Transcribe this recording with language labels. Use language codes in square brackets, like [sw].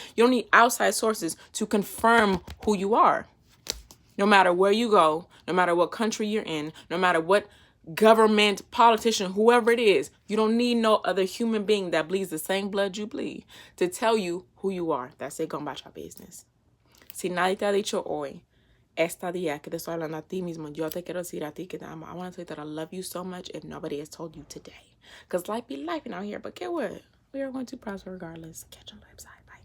[en] You don't need outside sources to confirm who you are. No matter where you go, no matter what country you're in, no matter what government, politician, whoever it is, you don't need no other human being that bleeds the same blood you bleed to tell you who you are. That's it, go about your business. [es] Si nadie te ha dicho hoy, esta día que te estoy hablando a ti mismo, yo te quiero decir a ti que te amo. [en] I want to say that I love you so much if nobody has told you today. Because life be life out here, but get what? We are going to prosper regardless. Catch you on the website.